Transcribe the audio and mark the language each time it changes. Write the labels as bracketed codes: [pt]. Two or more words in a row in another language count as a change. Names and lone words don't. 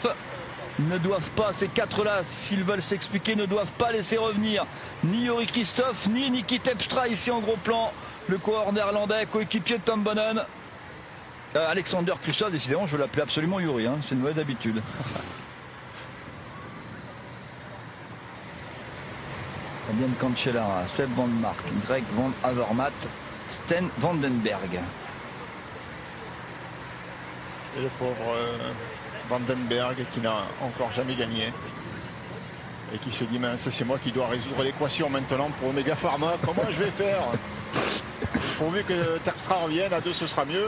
[fr] Ne doivent pas, ces 4-là, s'ils veulent s'expliquer, ne doivent pas laisser revenir ni Yuri Christophe, ni Niki Terpstra ici en gros plan. Le coureur néerlandais, coéquipier de Tom Bonen. Alexander Christophe, décidément, je l'appelais absolument Yuri, hein, c'est une mauvaise habitude. Fabian Cancellara, Seb Van Mark, Greg Van Avermaet, Sten Vandenberg. Et le pauvre Vandenberg qui n'a encore jamais gagné. Et qui se dit, mince, c'est moi qui dois résoudre l'équation maintenant pour Omega Pharma. Comment je vais faire? Pourvu que Terpstra revienne, à 2 ce sera mieux.